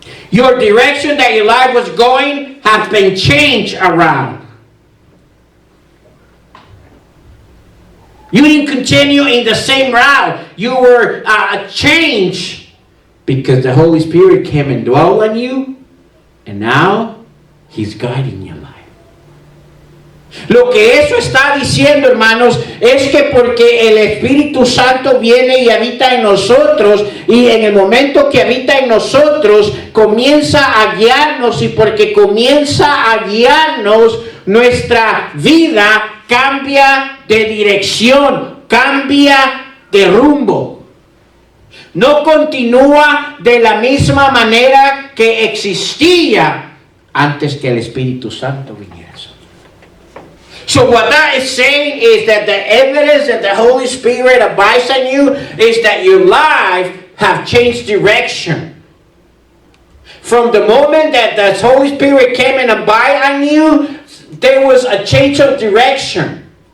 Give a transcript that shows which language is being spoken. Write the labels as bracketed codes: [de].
[en] Your direction that your life was going has been changed around. You didn't continue in the same route. You were changed because the Holy Spirit came and dwelled on you, and now He's guiding your life. [es] Lo que eso está diciendo, hermanos, es que porque el Espíritu Santo viene y habita en nosotros, y en el momento que habita en nosotros, comienza a guiarnos, y porque comienza a guiarnos, nuestra vida cambia de dirección, cambia de rumbo. No continúa de la misma manera que existía antes que el Espíritu Santo viniera. [en] So what that is saying is that the evidence that the Holy Spirit abides in you is that your life have changed direction. From the moment that the Holy Spirit came and abide on you, there was a change of direction.